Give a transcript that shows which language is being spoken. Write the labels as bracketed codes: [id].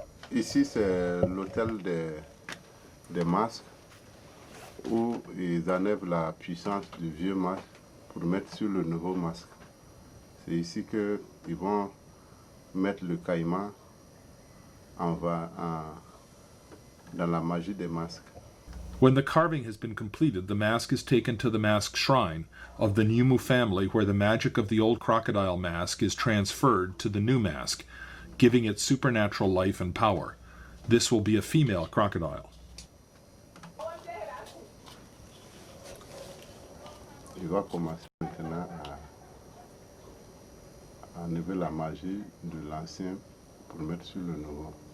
[fr] Ici, c'est l'hôtel des masques où ils enlèvent la puissance du vieux masque pour mettre sur le nouveau masque. C'est ici qu'ils vont mettre le caïman dans la magie des masques. [en] When the carving has been completed, the mask is taken to the mask shrine of the Gnoumou family, where the magic of the old crocodile mask is transferred to the new mask, giving it supernatural life and power. This will be a female crocodile. [fr] Il va commencer maintenant à enlever la magie de l'ancien pour mettre sur le nouveau.